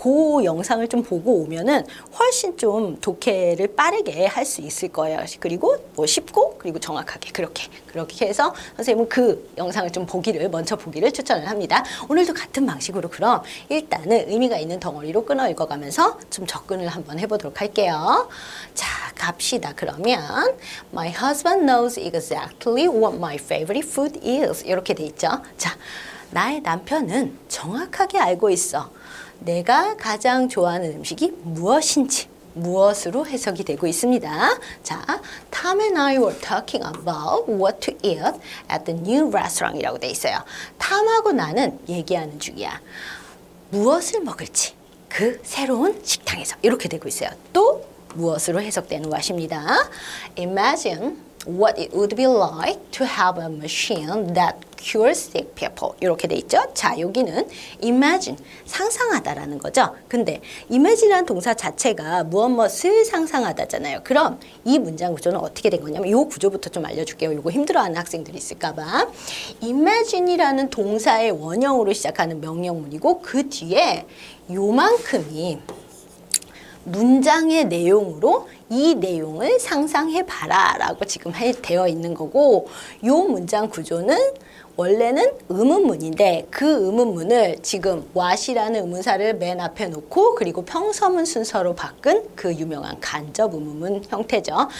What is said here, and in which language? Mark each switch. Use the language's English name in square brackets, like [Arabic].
[Korean] 그 영상을 좀 보고 오면은 훨씬 좀 독해를 빠르게 할 수 있을 거예요. 그리고 쉽고 그리고 정확하게 그렇게 해서 선생님은 그 영상을 좀 먼저 보기를 추천을 합니다. 오늘도 같은 방식으로 그럼 일단은 의미가 있는 덩어리로 끊어 읽어가면서 좀 접근을 한번 해보도록 할게요. 자, 갑시다. 그러면 [English] My husband knows exactly what my favorite food is. [Korean] 이렇게 돼 있죠. 자, 나의 남편은 정확하게 알고 있어. 내가 가장 좋아하는 음식이 무엇인지. 무엇으로 해석이 되고 있습니다. 자, [English] Tom and I were talking about what to eat at the new restaurant [Korean] 이라고 돼 있어요. 탐하고 나는 얘기하는 중이야. 무엇을 먹을지. 그 새로운 식당에서 이렇게 되고 있어요. 또 무엇으로 해석되는 것입니다. [English] Imagine what it would be like to have a machine that cures sick people. [Korean] 이렇게 돼 있죠. 자, 여기는 imagine, 상상하다라는 거죠. 근데 imagine라는 동사 자체가 무엇을 상상하다잖아요. 그럼 이 문장 구조는 어떻게 된 거냐면 이 구조부터 좀 알려줄게요. 이거 힘들어하는 학생들이 있을까봐. imagine이라는 동사의 원형으로 시작하는 명령문이고 그 뒤에 요만큼이 문장의 내용으로 이 내용을 상상해봐라 라고 지금 되어 있는 거고 요 문장 구조는 원래는 의문문인데 그 의문문을 지금 what이라는 의문사를 맨 앞에 놓고 그리고 평서문 순서로 바꾼 그 유명한 간접 의문문 형태죠.